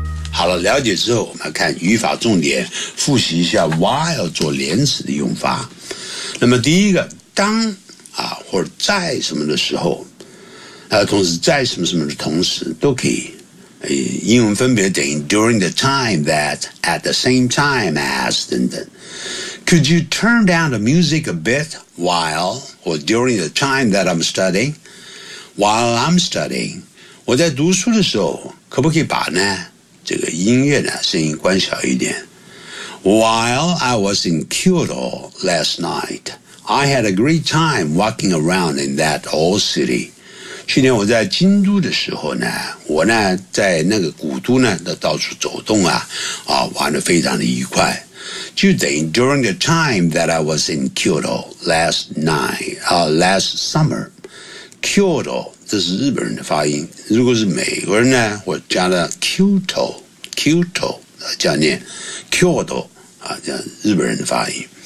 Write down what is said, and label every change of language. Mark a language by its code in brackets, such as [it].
[zh] 好了，了解之后，我们来看语法重点，复习一下 while 做连词的用法。那么第一个，当啊或者在什么的时候，同时在什么什么的同时都可以。英文分别等于 [en] during the time that, at the same time as, [zh] 等等。 [en] Could you turn down the music a bit while, or during the time that I'm studying? While I'm studying, [zh] 我在读书的时候，可不可以把呢，这个音乐呢，声音关小一点。 [en] While I was in Kyoto last night, I had a great time walking around in that old city. [zh] 去年我在京都的时候呢，我呢在那个古都呢到处走动啊，啊玩得非常的愉快。就等于 [en] during the time that I was in Kyoto last summer. [zh] Kyoto 这是日本人的发音，如果是美国人呢，我加了 Kyoto 这样念 Kyoto 啊，这样日本人的发音。